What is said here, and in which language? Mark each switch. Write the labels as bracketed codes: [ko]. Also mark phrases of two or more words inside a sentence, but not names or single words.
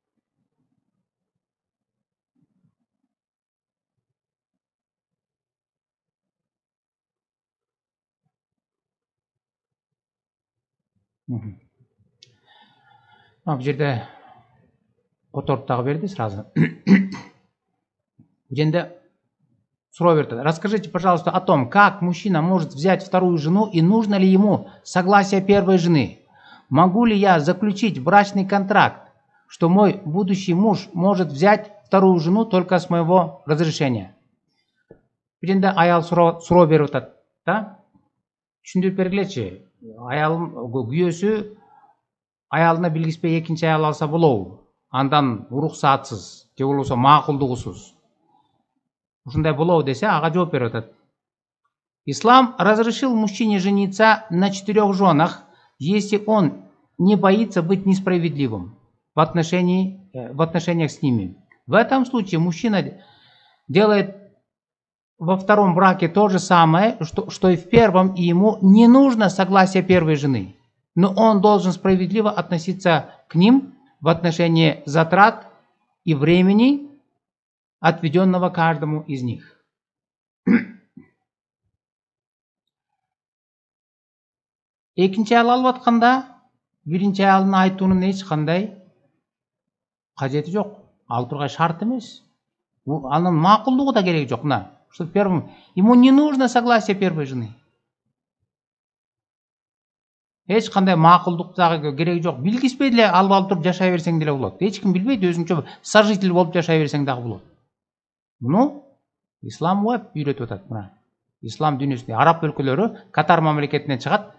[ky] Бул жерде которуп дагы берди сразу. Бул жерде суроо берди. [ru] Расскажите, пожалуйста, о том, как мужчина может взять вторую жену и нужно ли ему согласие первой жены. Могу ли я заключить брачный контракт, что мой будущий муж может взять вторую жену только с моего разрешения? [ky] Бул жерде аял суроо берип атат да. Түшүндүрүп бергилечи. Аялым күйөөсү аялына билгизбей экинчи аял алса болобу? Андан уруксатсыз, же болбосо макулдугусуз. Ушундай болобу десе, ага жооп берип атат. [ru] Ислам разрешил мужчине жениться на 4 женах, если он не боится быть несправедливым в отношениях с ними. В этом случае мужчина делает во втором браке то же самое, что и в первом, и ему не нужно согласие первой жены. Но он должен справедливо относиться к ним в отношении затрат и времени, отведенного каждому из них. [ky] Экинчи аял алып атканда, биринчи аялдын айтуунун эч кандай кажети жок. Ал тургай шарт эмес. Анын макулдугу да кереги жок. Мына, [ru] что первым ему не нужно согласие первой жены. [ky] Эч кандай макулдук дагы кереги жок. Билгизбей деле алып туруп жашай берсең деле болот. Эч ким билбейт, өзүңчө сожитель болуп жашай берсең дагы болот. Муну ислам үйрөтүп атат. Мына ислам дүйнөсүндө араб өлкөлөрү Катар мамлекетинен чыгат.